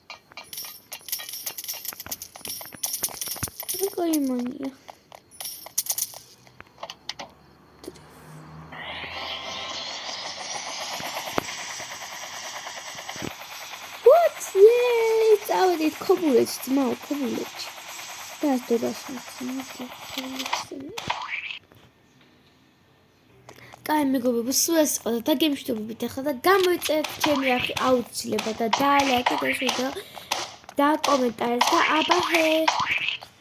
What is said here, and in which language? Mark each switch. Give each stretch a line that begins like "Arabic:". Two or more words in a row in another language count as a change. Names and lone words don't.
English: I got your money. What? Yay! It's out. It's coverage. Tomorrow coverage. That's the
Georgian: კაი მეგობრებო, სულ ეს იყო და გემშვიდობებით ახლა და გამოიწერეთ ჩემი არხი აუცილებლად და დალაიქეთ ეს ვიდეო და კომენტარებს და აბა ჰე